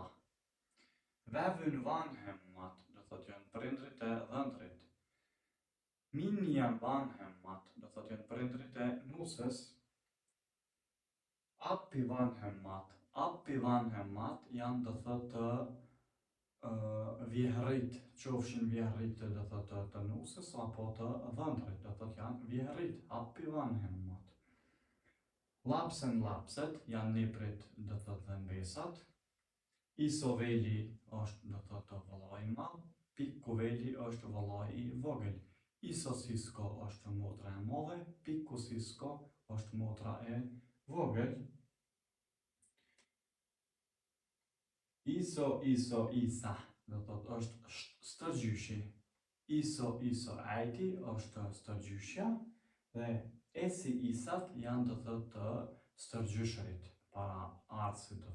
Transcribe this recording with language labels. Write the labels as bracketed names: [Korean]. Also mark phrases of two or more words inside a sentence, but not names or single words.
[Finnish] Vevyn vanhemmat [Albanian] do të thotë janë prindrit e dhëndrit, [Finnish] Minjan vanhemmat [Albanian] do të thotë janë prindrit e nusës, [Finnish] Appi vanhemmat [Albanian] janë do të thotë vjehrit, qofshin vjehrit do të thotë të nusës apo të dhëndrit, do të thotë janë vjehrit, [Finnish] Appi vanhemmat. [Albanian] Lapset janë niprit do të thotë dhe mbesat, [Finnish] Iso Veli [Albanian] është do të thotë vëllai i madh, [Finnish] Pikku Veli [Albanian] është vëllai i vogël, [Finnish] Iso Sisko [Albanian] është motra e madhe, [Finnish] Pikku Sisko [Albanian] është motra e vogël. [Finnish] Iso Isa [Albanian] do të thotë është stërgjyshi, [Finnish] Iso äiti [Albanian] është stërgjyshja, dhe [Finnish] Esi Isat [Albanian] janë do të thotë stërgjyshërit, para artësit do